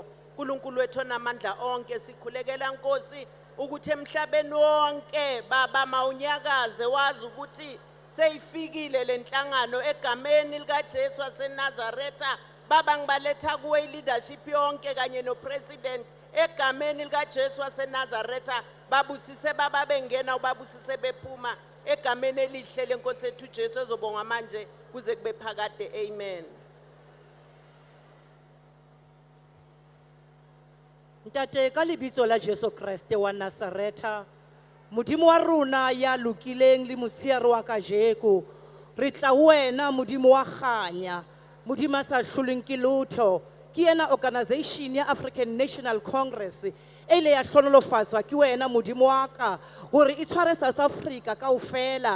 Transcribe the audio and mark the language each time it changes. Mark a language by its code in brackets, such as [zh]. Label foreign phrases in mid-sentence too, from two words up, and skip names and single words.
[zu] uNkulunkulu wethu onamandla onke, sikhulekela Nkosi ukuthi emhlabeni wonke baba mawunyakaze wazi ukuthi seyifikile lenhlangano egameni lika Jesu waseNazaretha. Baba ngibaletha kuwe leadership yonke kanye no president egameni lika Jesu waseNazaretha. Babusise baba bengena ubabusise bephuma egameni elihle lenkosi yethu Jesu ezobonga manje kuze kube phakade. Amen. [st] Ntate ka lebitso la Jesu Kriste wa Nazaretha, modimo wa rona ya lokileng le mosiare wa kajeko, re tla wena modimo wa kganya, modimo a sa hlolweng ke lotho, ke yena organization ya African National Congress ele ya hlonolofatswa ke wena modimo wa ka hore e tshware South Africa kaofela.